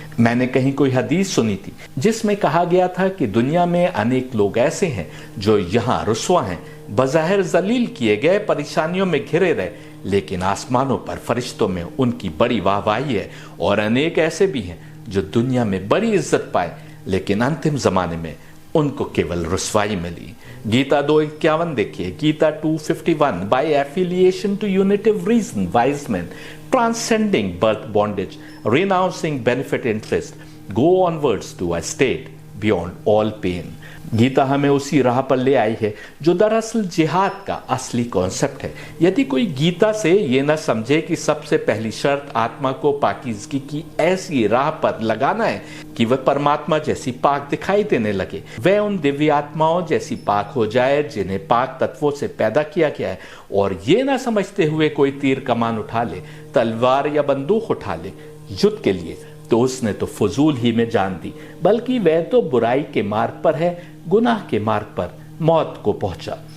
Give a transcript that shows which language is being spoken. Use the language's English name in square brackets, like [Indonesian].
[Hindi] मैंने कहीं कोई हदीस सुनी थी जिसमें कहा गया था कि दुनिया में अनेक लोग ऐसे हैं जो यहाँ रुस्वा हैं, बज़ाहिर जलील किए गए, परेशानियों में घिरे रहे, लेकिन आसमानों पर फरिश्तों में उनकी बड़ी वाहवाही है। और अनेक ऐसे भी हैं जो दुनिया में बड़ी इज्जत पाए लेकिन अंतिम जमाने में उनको केवल रुस्वाई मिली। गीता 2:51 देखिए, Gita 2:51, [English] By affiliation to unitive reason wise man transcending birth bondage, renouncing benefit interest, go onwards to a state beyond all pain। [Hindi] Gita हमें उसी राह पर ले आई है जो दरअसल जिहाद का असली कॉन्सेप्ट है। यदि कोई गीता से ये न समझे कि सबसे पहली शर्त आत्मा को पाकीज़गी की ऐसी राह पर लगाना है कि वह परमात्मा जैसी पाक दिखाई देने लगे, वह उन दिव्य आत्माओं जैसी पाक हो जाए जिन्हें पाक तत्वों से पैदा किया गया है, और ये ना समझते हुए कोई तीर कमान उठा ले, तलवार या बंदूक उठा ले युद्ध के लिए, तो उसने तो फजूल ही में जान दी, बल्कि वह तो बुराई के मार्ग पर है, गुनाह के मार्ग पर मौत को पहुंचा।